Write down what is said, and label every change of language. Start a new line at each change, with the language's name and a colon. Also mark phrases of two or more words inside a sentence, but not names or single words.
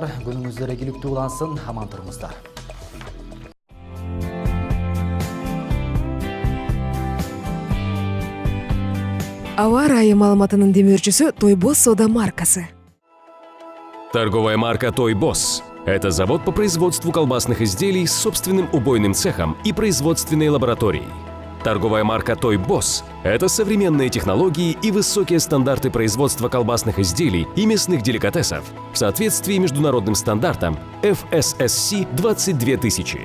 Kyrgyz: Күнүңүздөр ийгиликтүү улансын, аман туруңуздар. Аба ырайы маалыматынын демөөрчүсү Тойбос Сода маркасы.
Russian: Торговая марка «Тойбос» – это завод по производству колбасных изделий с собственным убойным цехом и производственной лабораторией. Торговая марка «Тойбос» – это современные технологии и высокие стандарты производства колбасных изделий и мясных деликатесов в соответствии международным стандартам FSSC 22000.